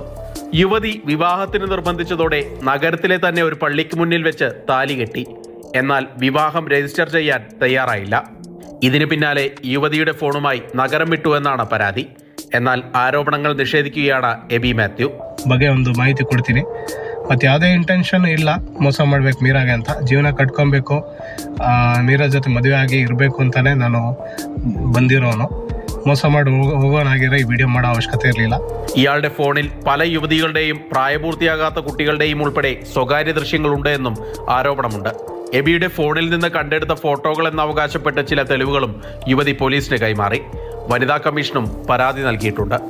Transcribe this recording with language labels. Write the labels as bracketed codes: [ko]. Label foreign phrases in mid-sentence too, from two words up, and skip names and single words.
[ml] യുവതി വിവാഹത്തിന് നിർബന്ധിച്ചതോടെ നഗരത്തിലെ തന്നെ ഒരു പള്ളിക്ക് മുന്നിൽ വെച്ച് താലി കെട്ടി. എന്നാൽ വിവാഹം രജിസ്റ്റർ ചെയ്യാൻ തയ്യാറായില്ല. ഇതിനു പിന്നാലെ യുവതിയുടെ ഫോണുമായി നഗരം വിട്ടു എന്നാണ് പരാതി. എന്നാൽ ആരോപണങ്ങൾ നിഷേധിക്കുകയാണ് എബി മാത്യു. [kn] ಬಗ್ಗೆ ಒಂದು ಮಾಹಿತಿ ಕೊಡ್ತೀನಿ. ಮತ್ತು ಯಾವುದೇ ಇಂಟೆನ್ಷನ್ ಇಲ್ಲ ಮೋಸ ಮಾಡಬೇಕು ಮೀರಾಗೆ ಅಂತ. ಜೀವನ ಕಟ್ಕೊಬೇಕು, ಮೀರಾ ಜೊತೆ ಮದುವೆ ಆಗಿ ಇರಬೇಕು ಅಂತಾನೆ ನಾನು ಬಂದಿರೋನು. ಮೋಸ ಮಾಡಿ ಹೋಗೋನಾಗಿರೋ ಈ ವಿಡಿಯೋ ಮಾಡೋ ಅವಶ್ಯಕತೆ ಇರಲಿಲ್ಲ. [ml] ഇയാളുടെ ഫോണിൽ പല യുവതികളുടെയും പ്രായപൂർത്തിയാകാത്ത കുട്ടികളുടെയും ഉൾപ്പെടെ സ്വകാര്യ ദൃശ്യങ്ങളുണ്ട് എന്നും ആരോപണമുണ്ട്. എബിയുടെ ഫോണിൽ നിന്ന് കണ്ടെടുത്ത ഫോട്ടോകൾ എന്നവകാശപ്പെട്ട ചില തെളിവുകളും യുവതി പോലീസിന് കൈമാറി. വനിതാ കമ്മീഷനും പരാതി നൽകിയിട്ടുണ്ട്.